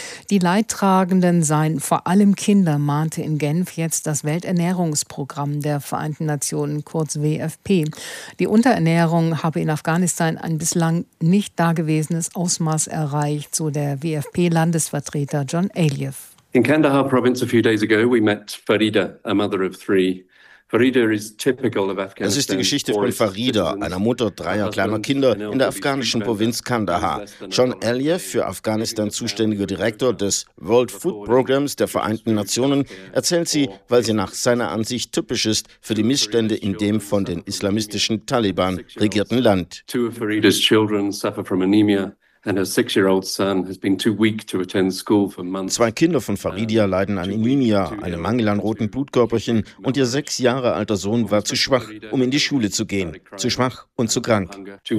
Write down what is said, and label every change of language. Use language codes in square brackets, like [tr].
[de] Die Leidtragenden seien vor allem Kinder, mahnte in Genf jetzt das Welternährungsprogramm der Vereinten Nationen, kurz WFP. Die Unterernährung habe in Afghanistan ein bislang nicht dagewesenes Ausmaß erreicht, so der WFP-Landesvertreter John Aliyev. [en] In Kandahar Province a few days ago we met Farida, a mother of three. [de] Das ist die Geschichte von Farida, einer Mutter dreier kleiner Kinder in der afghanischen Provinz Kandahar. John Aliyev, für Afghanistan zuständiger Direktor des World Food Programs der Vereinten Nationen, erzählt sie, weil sie nach seiner Ansicht typisch ist für die Missstände in dem von den islamistischen Taliban regierten Land. [en] Two of Farida's children suffer from anemia. [de] Zwei Kinder von Faridia leiden an Anämie, einem Mangel an roten Blutkörperchen, und ihr sechs Jahre alter Sohn war zu schwach, um in die Schule zu gehen. Zu schwach und zu krank.